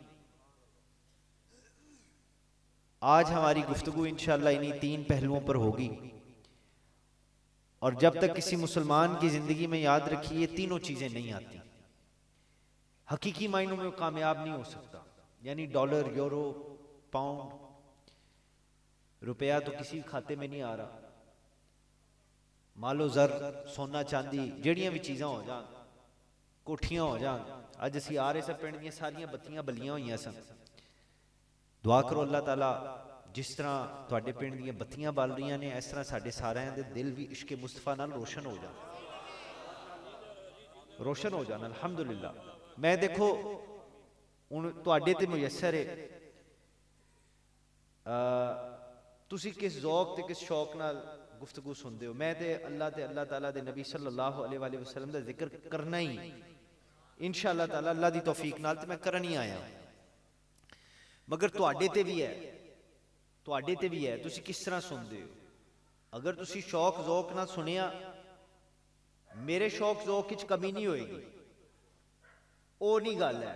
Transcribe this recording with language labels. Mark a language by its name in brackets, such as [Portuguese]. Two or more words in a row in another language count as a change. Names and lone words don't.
[Urdu] آج ہماری گفتگو ان شاء اللہ انہی تین پہلوؤں پر ہوگی، اور جب تک کسی مسلمان کی زندگی میں، یاد رکھیے، یہ تینوں چیزیں نہیں آتی، حقیقی معنوں میں وہ کامیاب نہیں ہو سکتا. یعنی ڈالر، یورو، پاؤنڈ، روپیہ تو کسی کھاتے میں نہیں آ رہا. [Punjabi] مال و زر، سونا چاندی، جڑیاں بھی چیزاں ہو جان، کوٹھیاں ہو جان. اج اسی آ رہے سب، پنڈ دیاں ساریاں بتیاں بلیاں ہوئیاں سن۔ دعا کرو اللہ تعالیٰ جس طرح تہاڈے پنڈ دی بتیاں بل رہی نے، اس طرح ساڈے ساریاں دے دل بھی عشق مصطفیٰ نال روشن ہو جان، روشن ہو جان. الحمد للہ. میں دیکھو ہن تہاڈے تے میسر ہے، تسی کس ذوق تے کس شوق نال گفتگو [Urdu] سنتے ہو. [Punjabi] میں تے اللہ تعالیٰ دے نبی [Arabic] صلى الله عليه وسلم [Punjabi] دا ذکر کرنا ہی ان شاء اللہ تعالیٰ اللہ دی توفیق نال تے میں کرن ہی آیا. مگر تہاڈے تے بھی ہے، تہاڈے تے بھی ہے، تسی کس طرح [Urdu] سنتے ہو. [Punjabi] اگر تسی شوق ذوق نال سنیا، میرے شوق ذوق وچ کمی نہیں ہوئے گی، وہ نہیں گل ہے.